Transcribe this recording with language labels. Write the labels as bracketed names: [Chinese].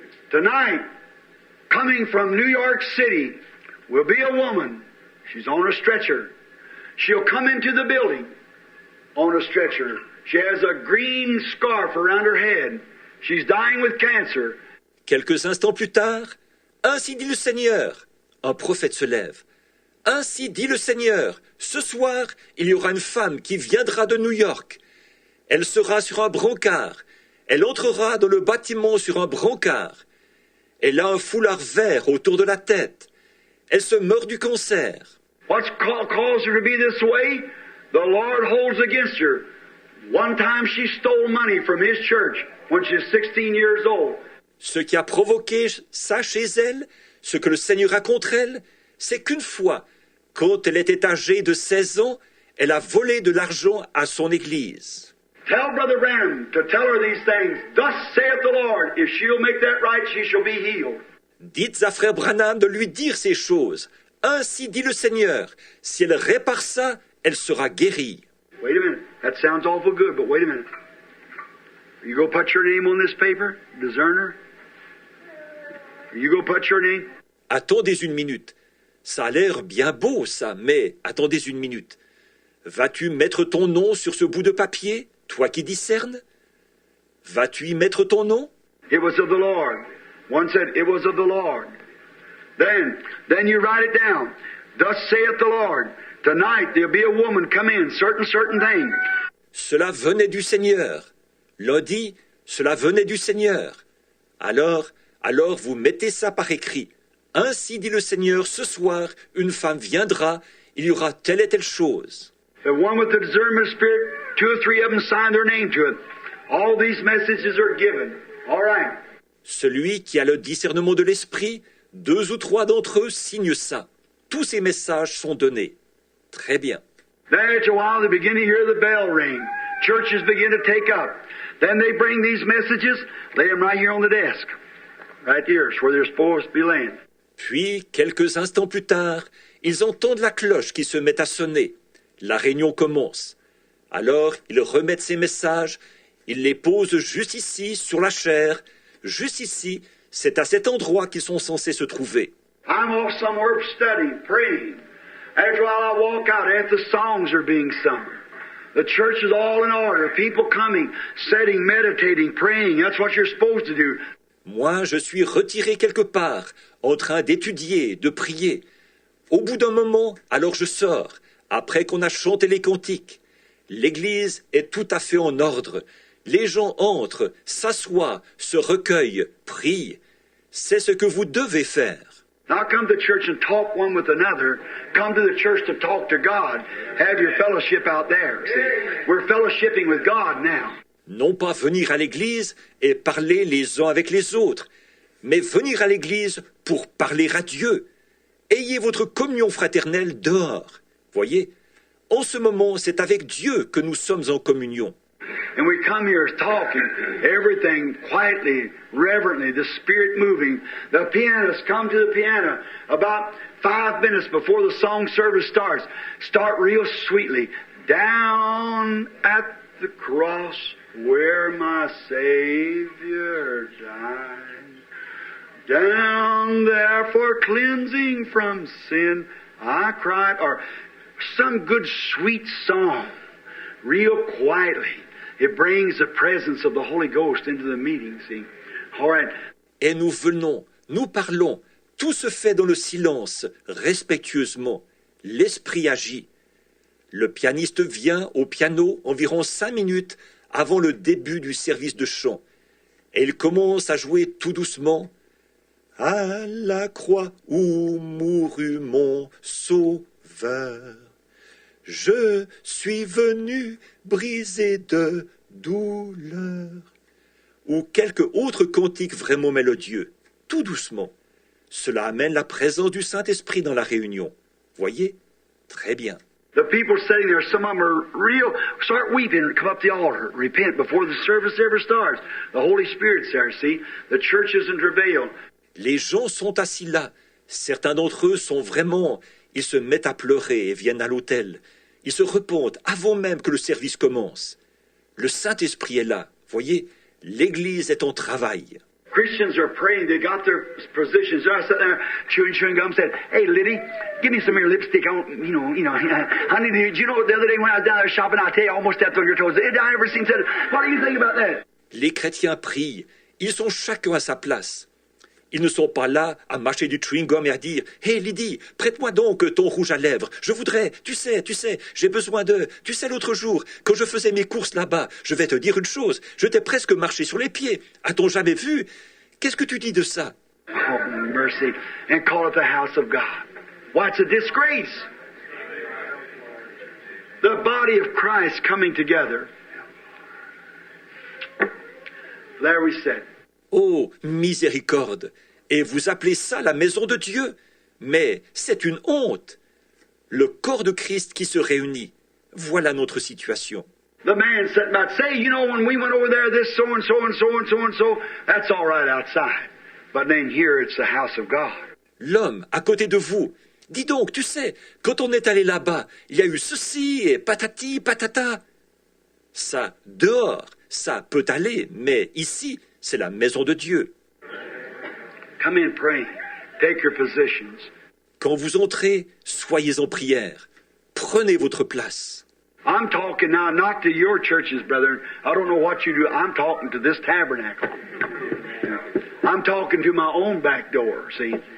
[English] Tonight, coming from New York City, will be a woman. She's on a stretcher. She'll come into the building on a stretcher. She has a green scarf around her head. She's dying with cancer. [French] Quelques instants plus tard, ainsi dit le Seigneur. Un prophète se lève. Ainsi dit le Seigneur. Ce soir, il y aura une femme qui viendra de New York. Elle sera sur un brancard. Elle entrera dans le bâtiment sur un brancard. Elle a un foulard vert autour de la tête. Elle se meurt du cancer. [English] What's caused her to be this way? The Lord holds against her. One time she stole money from His church when she was 16 years old. [French] Ce qui a provoqué ça chez elle, ce que le Seigneur a contre elle, c'est qu'une fois, quand elle était âgée de 16 ans, elle a volé de l'argent à son église. [English] Tell Brother Branham to tell her these things. Thus saith the Lord. If she'll make that right, she shall be healed. [French] Dites à frère Branham de lui dire ces choses. Ainsi dit le Seigneur. Si elle répare ça, elle sera guérie. [English] Wait a minute. That sounds awful good, but wait a minute. You go put your name on this paper, discerner? You go put your name? [French] Attendez une minute. Ça a l'air bien beau, ça, mais attendez une minute. Vas-tu mettre ton nom sur ce bout de papier, toi qui discernes? Vas-tu y mettre ton nom? [English] It was of the Lord. One said, it was of the Lord. Then you write it down. Thus saith the Lord. Tonight there'll be a woman come in, certain thing. [French] Cela venait du Seigneur. L'un dit, cela venait du Seigneur. Alors vous mettez ça par écrit. Ainsi dit le Seigneur, ce soir, une femme viendra, il y aura telle et telle chose. [English] The one with the discernment spirit, 2 or 3 of them sign their name to it. All these messages are given. All right. [French] Celui qui a le discernement de l'esprit, 2 ou 3 d'entre eux signent ça. Tous ces messages sont donnés. Très bien. [English] Then after a while they begin to hear the bell ring. Churches begin to take up. Then they bring these messages, lay them right here on the desk. Right here, it's where they're supposed to be laying. [French] Puis, quelques instants plus tard, ils entendent la cloche qui se met à sonner. La réunion commence. Alors, ils remettent ces messages, ils les posent juste ici, sur la chaire. Juste ici, c'est à cet endroit qu'ils sont censés se trouver. [English] I'm off somewhere studying, praying. After a while I walk out after the songs are being sung. The church is all in order. People coming, sitting, meditating, praying. That's what you're supposed to do. [French] Moi, je suis retiré quelque part, en train d'étudier, de prier. Au bout d'un moment, alors je sors, après qu'on a chanté les cantiques. L'église est tout à fait en ordre. Les gens entrent, s'assoient, se recueillent, prient. C'est ce que vous devez faire. [English] Now come to church and talk one with another. Come to the church to talk to God. Have your fellowship out there. See, we're fellowshipping with God now. [French] Non pas venir à l'église et parler les uns avec les autres, mais venir à l'église pour parler à Dieu. Ayez votre communion fraternelle dehors. Voyez, en ce moment, c'est avec Dieu que nous sommes en communion. [English] And we come here talking, everything quietly, reverently, the Spirit moving. The pianists come to the piano about 5 minutes before the song service starts. Start real sweetly. Down at the cross where my Savior died. Down there for cleansing from sin I cried. Or some good sweet song, real quietly. It brings the presence of the Holy Ghost into the meeting, see. All right. [French] Et nous venons, nous parlons, tout se fait dans le silence, respectueusement. L'esprit agit. Le pianiste vient au piano environ 5 minutes avant le début du service de chant. Et il commence à jouer tout doucement. à la croix où mourut mon sauveur. Je suis venu briser de douleur. Ou quelque autre cantique vraiment mélodieux, tout doucement. Cela amène la présence du Saint-Esprit dans la réunion. Voyez? Très bien. [English] The people sitting there, some of them are real, start weeping and come up the altar, repent before the service ever starts. The Holy Spirit's there, see? The church is in travail. [French] Les gens sont assis là. Certains d'entre eux sont vraiment... Ils se mettent à pleurer et viennent à l'autel. Ils se repentent avant même que le service commence. Le Saint-Esprit est là. Voyez? L'Église est en travail. [English] Christians are praying. They got their positions. They're sitting there chewing gum. Said, "Hey, Liddy, give me some of your lipstick. Honey, did you know the other day when I was down there shopping, I tell you, I almost stepped on your toes. I never seen said. What do you think about that?" [French] Les chrétiens prient. Ils sont chacun à sa place. Ils ne sont pas là à mâcher du chewing-gum et à dire « Hey Lydie, prête-moi donc ton rouge à lèvres. Je voudrais, tu sais, j'ai besoin de... Tu sais, l'autre jour, quand je faisais mes courses là-bas, je vais te dire une chose, je t'ai presque marché sur les pieds. A-t-on jamais vu? Qu'est-ce que tu dis de ça? » [English] Oh, mercy. And call it the house of God. Why, it's a disgrace. The body of Christ coming together. There we sit. [French] Oh, miséricorde! Et vous appelez ça la maison de Dieu? Mais c'est une honte! Le corps de Christ qui se réunit. Voilà notre situation. [English] The man sitting back, say, when we went over there, this so-and-so and so-and-so and so, that's all right outside. But then here it's the house of God. [French] L'homme à côté de vous. Dis donc, tu sais, quand on est allé là-bas, il y a eu ceci et patati, patata. Ça, dehors, ça peut aller, mais ici, c'est la maison de Dieu. [English] Come in praying. Take your positions. [French] Quand vous entrez, soyez en prière. Prenez votre place. [English] I'm talking now not to your churches, brethren. I don't know what you do. I'm talking to this tabernacle. I'm talking to my own back door, see?